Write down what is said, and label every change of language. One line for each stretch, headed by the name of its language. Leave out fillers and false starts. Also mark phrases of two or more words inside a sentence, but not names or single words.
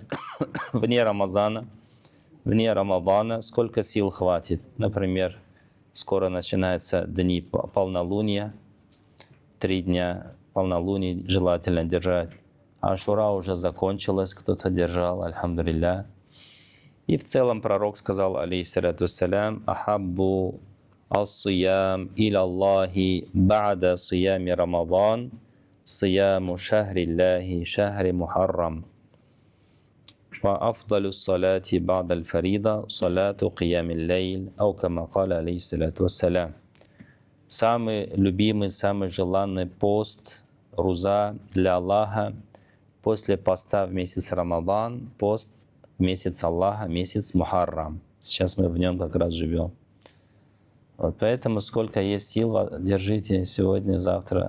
Russian: Вне Рамазана, сколько сил хватит. Например, скоро начинаются дни полнолуния. 3 дня полнолуния желательно держать. Ашура уже закончилась, кто-то держал, альхамдулилля. И в целом пророк сказал,
Arabic: عليه الصلاة والسلام، أحب الصيام إلى الله بعد صيام رمضان، صيام شهر الله شهر محرم. وأفضل الصلاة بعد الفريضة صلاة قيام الليل، أو كما قال عليه الصلاة والسلام.
Russian: Самый любимый, самый желанный пост, руза для Аллаха после поста в месяц Рамадан, пост месяц Аллаха, месяц Мухаррам. Сейчас мы в нем как раз живем. Вот поэтому сколько есть сил, держите сегодня, завтра.